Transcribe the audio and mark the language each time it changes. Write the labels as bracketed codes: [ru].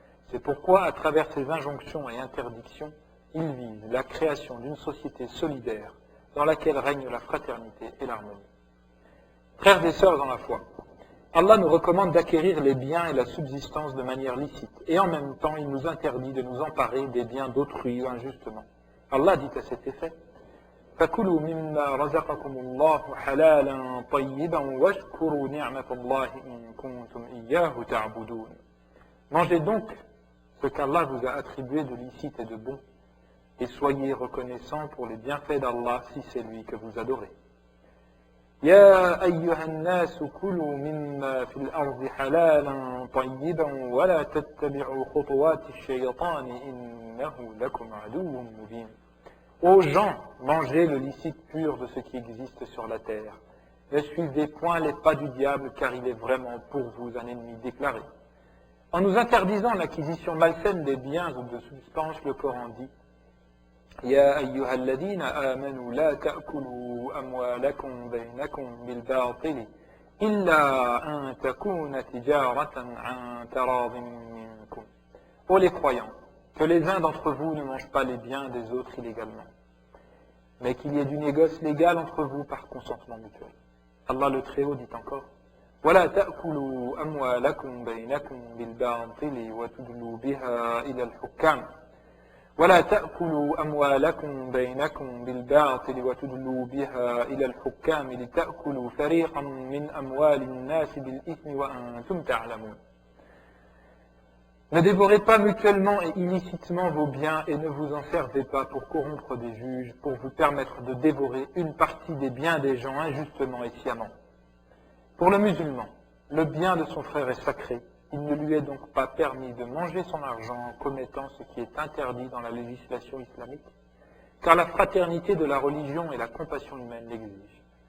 [fr] C'est pourquoi, à travers ses injonctions et interdictions, il vise la création d'une société solidaire dans laquelle règne la fraternité et l'harmonie. Frères et sœurs dans la foi, Allah nous recommande d'acquérir les biens et la subsistance de manière licite, et en même temps il nous interdit de nous emparer des biens d'autrui injustement. Allah dit à cet effet: [ar] فكلوا مما رزقكم الله حلالا طيبا واشكروا نعمة الله إن كنتم إياه تعبدون. [fr] Mangez donc ce qu'Allah vous a attribué de licite et de bon, et soyez reconnaissants pour les bienfaits d'Allah si c'est lui que vous adorez. [ar] يا أيها الناس كلوا مما في الأرض حلالا طيبا ولا تتبعوا خطوات الشيطان إنه لكم عدو مبين. [fr] Aux gens, mangez le licite pur de ce qui existe sur la terre. Ne suivez point les pas du diable, car il est vraiment pour vous un ennemi déclaré. En nous interdisant l'acquisition malsaine des biens ou de substances, le Coran dit [ar] يا أيها الذين آمنوا لا تأكلوا أموالكم بينكم بالباطل إلا أن تكون تجارة عن تراض منكم. [fr] Ô les croyants, que les uns d'entre vous ne mangent pas les biens des autres illégalement, mais qu'il y ait du négoce légal entre vous par consentement mutuel. Allah le Très-Haut dit encore [ar] ولا تأكلوا أموالكم بينكم بالباطل وتدلوا بها إلى الحكام ولا تأكلوا أموالكم بينكم بالباطل وتدلوا بها إلى الحكام لتأكلوا فريقا من أموال الناس بالإثم وأنتم تعلمون. [fr] Ne dévorez pas mutuellement et illicitement vos biens et ne vous en servez pas pour corrompre des juges, pour vous permettre de dévorer une partie des biens des gens injustement et sciemment. Pour le musulman, le bien de son frère est sacré. Il ne lui est donc pas permis de manger son argent en commettant ce qui est interdit dans la législation islamique, car la fraternité de la religion et la compassion humaine l'exigent.